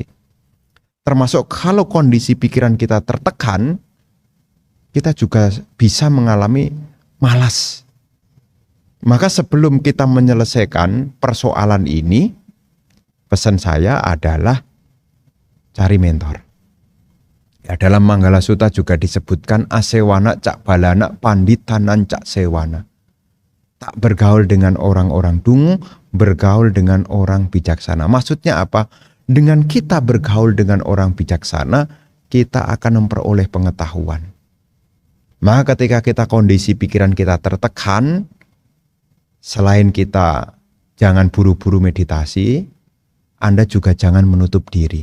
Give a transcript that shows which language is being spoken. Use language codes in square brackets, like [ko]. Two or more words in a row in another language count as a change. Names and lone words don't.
[id] Termasuk kalau kondisi pikiran kita tertekan, kita juga bisa mengalami malas. Maka sebelum kita menyelesaikan persoalan ini, pesan saya adalah cari mentor. Ya, dalam Manggala Sutta juga disebutkan [pi] asewana cak balana panditanan cak sewana. [id] Tak bergaul dengan orang-orang dungu, bergaul dengan orang bijaksana. Maksudnya apa? Dengan kita bergaul dengan orang bijaksana, kita akan memperoleh pengetahuan. Maka ketika kita kondisi pikiran kita tertekan, selain kita jangan buru-buru meditasi, Anda juga jangan menutup diri.